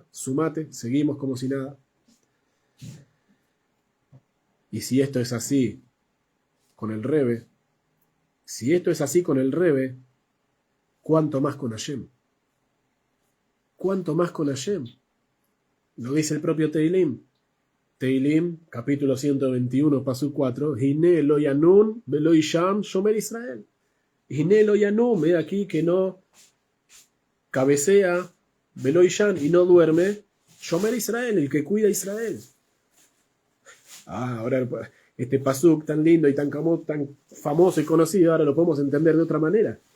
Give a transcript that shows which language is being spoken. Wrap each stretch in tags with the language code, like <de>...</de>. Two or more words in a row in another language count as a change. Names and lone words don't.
<es>Sumate, seguimos como si nada. Y si esto es así con el Rebe, ¿cuánto más con Hashem? ¿Cuánto más con Hashem? Lo dice el propio Teilim. Teilim, capítulo 121, pasú 4.</es> <he>הנה לא ינום ולא יישן שומר ישראל. הנה לא ינום,</he> <es>ve aquí que no cabecea,</es> <he>ולא יישן,</he> <es>y no duerme,</es> <he>שומר ישראל,</he> <es>el que cuida a Israel. Ahora este pasuk tan lindo y tan famoso y conocido, ahora lo podemos entender de otra manera.</es>